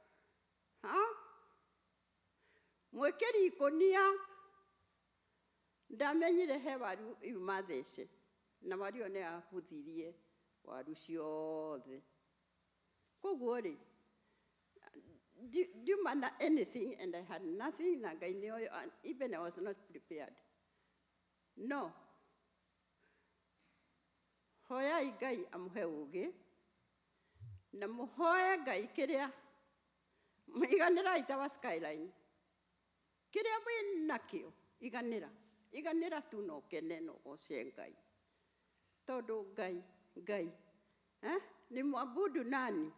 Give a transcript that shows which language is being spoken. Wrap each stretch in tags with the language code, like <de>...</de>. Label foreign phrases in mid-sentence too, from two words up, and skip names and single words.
<ki>Mwĩkĩri ikũnia ndamenyire he waru iuma thece. Na waru ĩyo nĩ yabuthirie waru ciothe. Koguo rĩ, ndiuma na</ki> <en>anything and I had nothing,</en> <ki>na Ngai nĩoĩ,</ki> <en>and even I was not prepared. No.</en> <ki>Hoyai Ngai amũhe ũgĩ, na mũhoe Ngai kĩrĩa, iganĩrai ta wa Skyline. Kĩrĩa wĩ nakĩo, iganĩra. Iganĩra tu na ũkene na ũgoce Ngai. Tondũ Ngai, nĩ mwabudu nani?</ki>